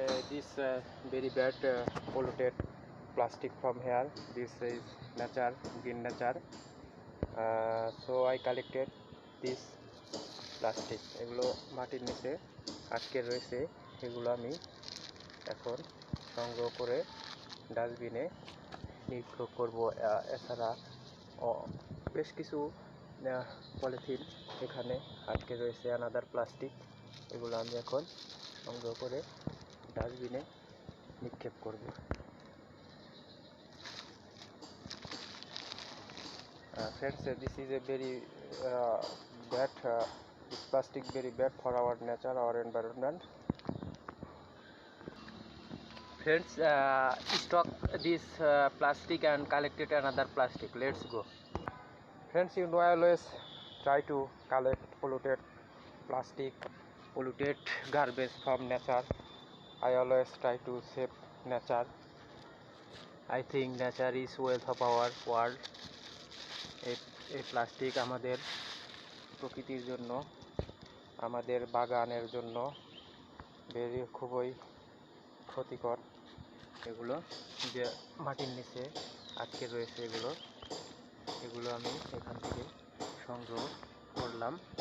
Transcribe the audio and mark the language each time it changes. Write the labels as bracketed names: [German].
[English] This very bad polluted plastic from here. This is nature, green nature. So I collected this plastic. [Bangla] এগুলো মাটির নিচে আটকে রয়েছে, এগুলো আমি এখন সংগ্রহ করে ডাস্টবিনে নিক্ষেপ করব। এছাড়া বেশ কিছু পলিথিন এখানে আটকে রয়েছে, [English] another plastic, [Bangla] এগুলো আমি এখন সংগ্রহ করে ডাস্টবিনে নিক্ষেপ করব। [English] Friends, this is a very bad, this plastic very bad for our nature, our environment. Friends, stock this plastic and collected another plastic. Let's go. Friends, you know I always try to collect polluted plastic, polluted garbage from nature. I always try to save nature. I think nature is wealth of our world. [Bangla] এই plastic আমাদের প্রকৃতির জন্য, আমাদের বাগানের জন্য খুবই ক্ষতিকর। এগুলো যে মাটির নিচে আটকে রয়েছে, এগুলো আমি এখান থেকে সংগ্রহ করলাম।